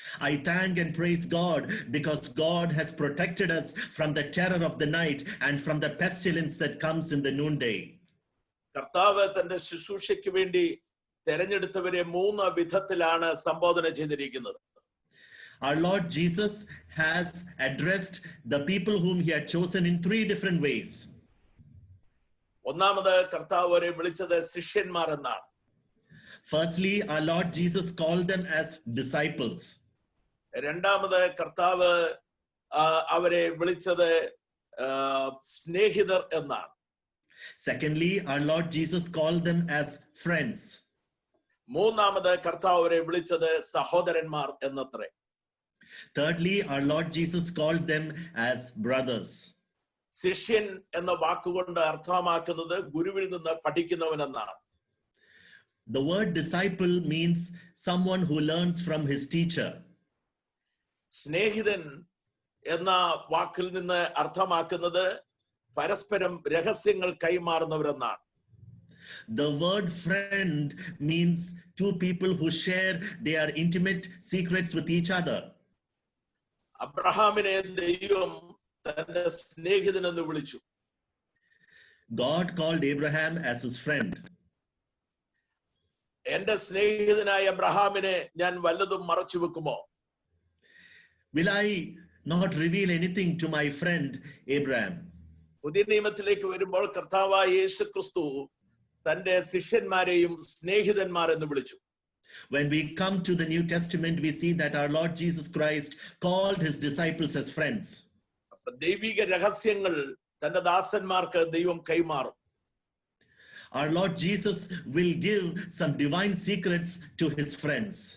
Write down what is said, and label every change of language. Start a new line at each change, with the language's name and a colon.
English: I thank and praise God because God has protected us from the terror of the night and from the pestilence that comes in the noonday.
Malayalam: കർത്താവ് തന്റെ ശുശ്രൂഷയ്ക്ക് വേണ്ടി തെരഞ്ഞെടുത്തവരെ 3 വിധത്തിലാണ് സംബോധന ചെയ്തിരിക്കുന്നത്.
English: Our Lord Jesus has addressed the people whom he had chosen in 3 different ways.
Malayalam: ഒന്നാമത് കർത്താവ് അവരെ വിളിച്ചത് ശിഷ്യന്മാർ എന്നാണ്.
English: Firstly, our Lord Jesus called them as disciples.
Malayalam: രണ്ടാമത് കർത്താവ് അവരെ വിളിച്ചത് സ്നേഹിതർ എന്നാണ്.
English: Secondly, our Lord Jesus called them as friends.
Malayalam: മൂന്നാമത് കർത്താവ് അവരെ വിളിച്ചത് സഹോദരന്മാർ എന്നത്രേ.
English: Thirdly, our Lord Jesus called them as brothers.
Malayalam: ശിഷ്യൻ എന്ന വാക്കുകൊണ്ട് അർത്ഥമാക്കുന്നത് ഗുരുവിൽ നിന്ന് പഠിക്കുന്നവൻ എന്നാണ്.
English: The word disciple means someone who learns from his teacher.
Malayalam: സ്നേഹിതൻ എന്ന വാക്കിൽ നിന്ന് അർത്ഥമാക്കുന്നത് പരസ്പരം രഹസ്യങ്ങൾ കൈമാറുന്നവരെന്നാണ്.
English: The word friend means 2 people who share their intimate secrets with each other.
Malayalam: അബ്രഹാമിനെ ദൈവം തന്റെ സ്നേഹിതൻ എന്ന് വിളിച്ചു.
English: God called Abraham as his friend.
Malayalam: എന്റെ സ്നേഹിതനായ അബ്രഹാമിനെ ഞാൻ വല്ലതും മറച്ചു വെക്കുമോ?
English: Will I not reveal anything to my friend Abraham?
Malayalam: പുതിയ നിയമത്തിലേക്ക് വരുമ്പോൾ കർത്താവായ യേശു ക്രിസ്തു തന്റെ ശിഷ്യന്മാരെയും സ്നേഹിതന്മാർ എന്ന് വിളിച്ചു.
English: When we come to the New Testament, we see that our Lord Jesus Christ called his disciples as friends.
Malayalam: ദൈവിക രഹസ്യങ്ങൾ തന്റെ ദാസന്മാർക്ക് ദൈവം കൈമാറും.
English: Our Lord Jesus will give some divine secrets to his friends.